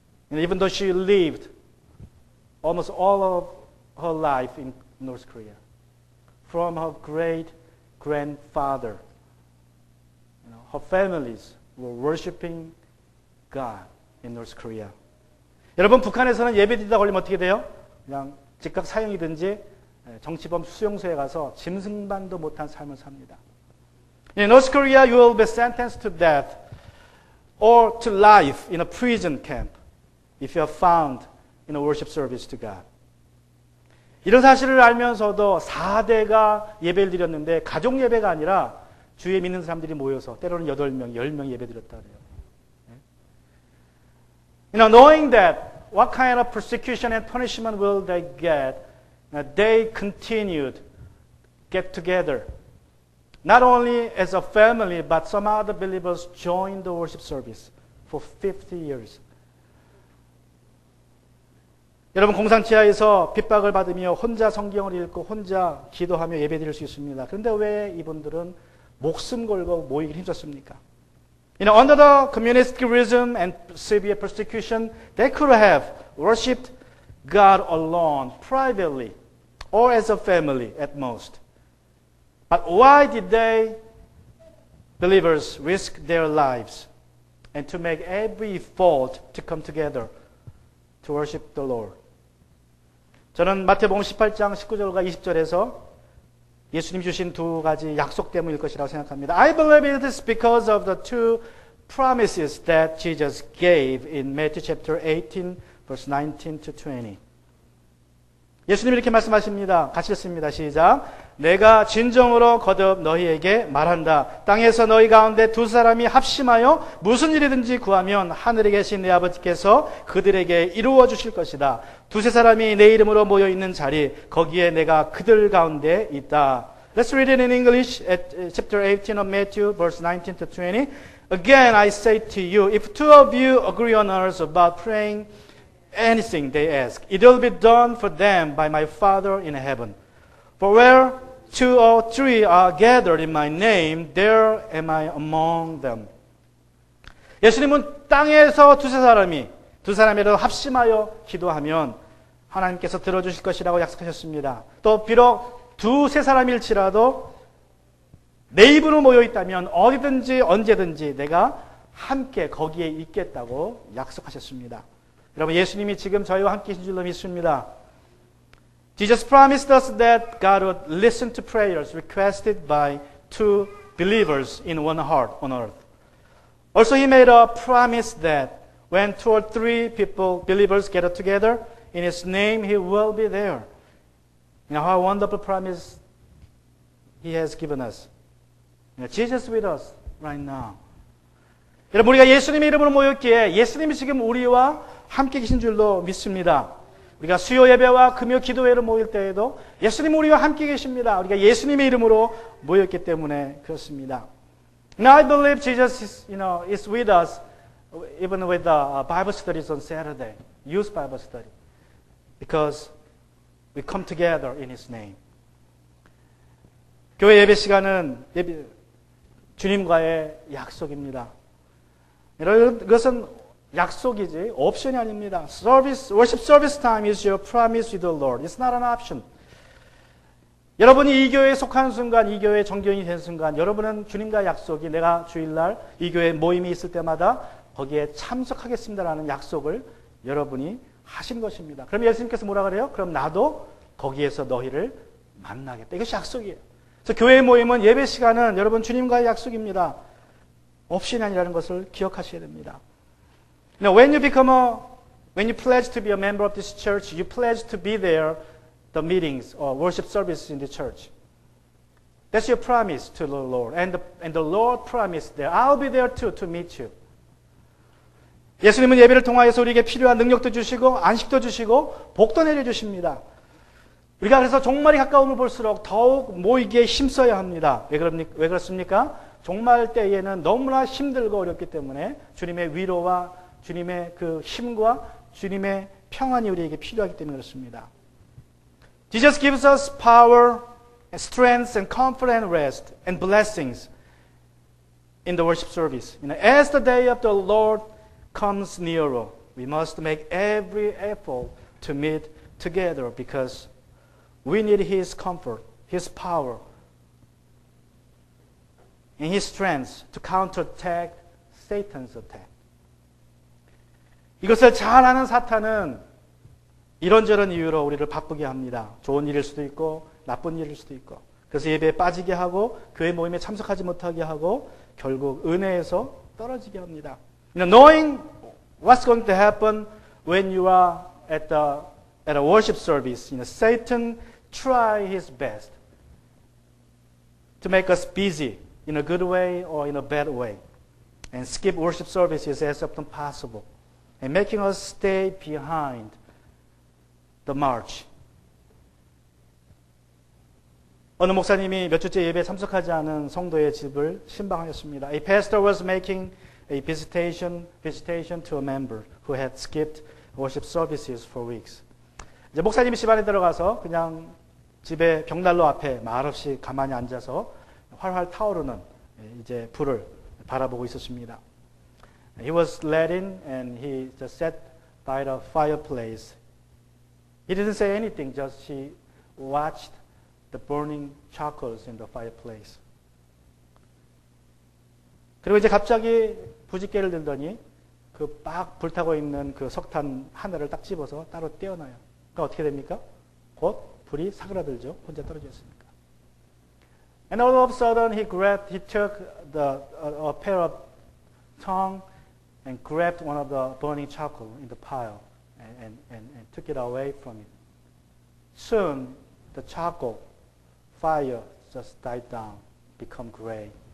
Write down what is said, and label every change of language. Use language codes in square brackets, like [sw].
[en] And even though she lived almost all of her life in North Korea, from her great-grandfather, her families were worshiping God in North Korea. [ko] 여러분, 북한에서는 예배드리다 걸리면 어떻게 돼요? 그냥 즉각 사형이든지 정치범 수용소에 가서 짐승반도 못한 삶을 삽니다. [en] In North Korea, you will be sentenced to death or to life in a prison camp if you are found in a worship service to God. [ko] 이런 사실을 알면서도 4대가 예배를 드렸는데 가족 예배가 아니라 주에 믿는 사람들이 모여서 때로는 8명, 10명 예배 드렸다 그래요. [en] Knowing that what kind of persecution and punishment will they get, they continued get together. Not only as a family, but some other believers joined the worship service for 50 years. [ko] 여러분, 공산치하에서 핍박을 받으며 혼자 성경을 읽고 혼자 기도하며 예배드릴 수 있습니다. 그런데 왜 이분들은 목숨 걸고 모이기를 힘썼습니까? [en] Under the communist regime and severe persecution, they could have worshipped God alone, privately, or as a family at most. But why did they, believers, risk their lives and to make every effort to come together to worship the Lord? [ko] 저는 마태복음 18장 19절과 20절에서 예수님 주신 두 가지 약속 때문일 것이라고 생각합니다. [en] I believe it is because of the two promises that Jesus gave in Matthew chapter 18, verse 19 to 20. [ko] 예수님이 이렇게 말씀하십니다. 같이 읽습니다. 시작. 내가 진정으로 거듭 너희에게 말한다. 땅에서 너희 가운데 두 사람이 합심하여 무슨 일이든지 구하면 하늘에 계신 내 아버지께서 그들에게 이루어 주실 것이다. 두세 사람이 내 이름으로 모여 있는 자리, 거기에 내가 그들 가운데 있다. [en] Let's read it in English at chapter 18 of Matthew, verse 19 to 20. Again, I say to you, if two of you agree on earth about praying anything they ask, it will be done for them by my Father in heaven. For where two or three are gathered in my name, there am I among them. [ko] 예수님은 땅에서 두 사람이라도 합심하여 기도하면 하나님께서 들어주실 것이라고 약속하셨습니다. 또 비록 두세 사람일지라도 내 입으로 모여 있다면 어디든지 언제든지 내가 함께 거기에 있겠다고 약속하셨습니다. 여러분, 예수님이 지금 저희와 함께 계신 줄로 믿습니다. [en] Jesus promised us that God would listen to prayers requested by two believers in one heart on earth. Also, He made a promise that when two or three believers gather together in His name, He will be there. How wonderful promise He has given us. Jesus with us right now. [ko] 여러분, 우리가 예수님의 이름으로 모였기에 예수님이 지금 우리와 함께 계신 줄로 믿습니다. 우리가 수요 예배와 금요 기도회로 모일 때에도 예수님 우리와 함께 계십니다. 우리가 예수님의 이름으로 모였기 때문에 그렇습니다. [en] Now I believe Jesus is with us even with the Bible studies on Saturday, youth Bible study, because we come together in His name. [ko] 교회 예배 시간은 주님과의 약속입니다. 이것은 약속이지 옵션이 아닙니다. [en] Worship service time is your promise with the Lord. It's not an option. [ko] 여러분이 이 교회에 속하는 순간, 이 교회의 정교인이 된 순간, 여러분은 주님과의 약속이 내가 주일날 이 교회 모임이 있을 때마다 거기에 참석하겠습니다라는 약속을 여러분이 하신 것입니다. 그럼 예수님께서 뭐라 그래요? 그럼 나도 거기에서 너희를 만나겠다. 이것이 약속이에요. 그래서 교회 모임은 예배 시간은 여러분 주님과의 약속입니다. 옵션이 아니라는 것을 기억하셔야 됩니다. [en] Now, when you pledge to be a member of this church, you pledge to be there, the meetings or worship services in the church. That's your promise to the Lord. And the Lord promised there, I'll be there too to meet you. [ko] 예수님은 예배를 통하여서 우리에게 필요한 능력도 주시고 안식도 주시고 복도 내려주십니다. 우리가 그래서 종말이 가까움을 볼수록 더욱 모이기에 힘써야 합니다. 왜 그렇습니까? 종말 때에는 너무나 힘들고 어렵기 때문에 주님의 위로와 주님의 그 힘과 주님의 평안이 우리에게 필요하기 때문에 그렇습니다. [en] Jesus gives us power, strength, and comfort, and rest, and blessings in the worship service. As the day of the Lord comes nearer, we must make every effort to meet together because we need His comfort, His power, and His strength to counterattack Satan's attack. [ko] 이것을 잘 아는 사탄은 이런저런 이유로 우리를 바쁘게 합니다. 좋은 일일 수도 있고 나쁜 일일 수도 있고. 그래서 예배에 빠지게 하고 교회 모임에 참석하지 못하게 하고 결국 은혜에서 떨어지게 합니다. [en] Knowing what's going to happen when you are at a worship service, Satan try his best to make us busy in a good way or in a bad way and skip worship services as often possible and making us stay behind the march. [ko] 어느 목사님이 몇 주째 예배에 참석하지 않은 성도의 집을 신방하였습니다. [en] A pastor was making a visitation to a member who had skipped worship services for weeks. [ko] 이제 목사님이 집 안에 들어가서 그냥 집의 벽난로 앞에 말없이 가만히 앉아서 활활 타오르는 이제 불을 바라보고 있었습니다. [en] He was let in and he just sat by the fireplace. He didn't say anything, just he watched the burning charcoals in the fireplace. [ko] 그리고 이제 갑자기 부싯개를 들더니 그 막 불타고 있는 그 석탄 하나를 딱 집어서 따로 떼어놔요. 그러니까 어떻게 됩니까? 곧 불이 사그라들죠. 혼자 떨어져 있으니까. [en] And all of a sudden he took a pair of tongs and grabbed one of the burning charcoal in the pile and took it away from it. Soon the charcoal fire just died down, become gray.